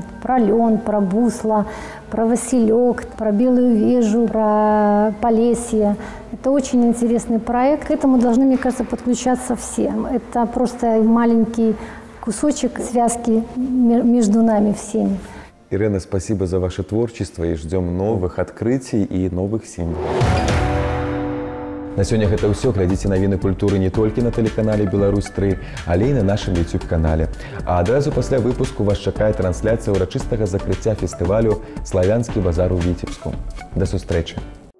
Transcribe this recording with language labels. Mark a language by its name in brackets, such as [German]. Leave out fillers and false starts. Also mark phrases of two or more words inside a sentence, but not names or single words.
[Russian] Про лен, про бусла, про Василек, про Белую Вежу, про Полесье. Это очень интересный проект. К этому должны, мне кажется, подключаться все. Это просто маленький кусочек связки между нами всеми. Ирина, спасибо за ваше творчество и ждем новых открытий и новых символов. [Belarusian] На сёння гэта ўсё. Глядзіце навіны культуры не толькі на тэлеканале Беларусь-3, але і на нашым YouTube-канале. А адразу пасля выпуску вас чакае трансляцыя ўрачыстага закрыцця фестывалю «Славянскі базар» у Віцебску. Да сустрэчы!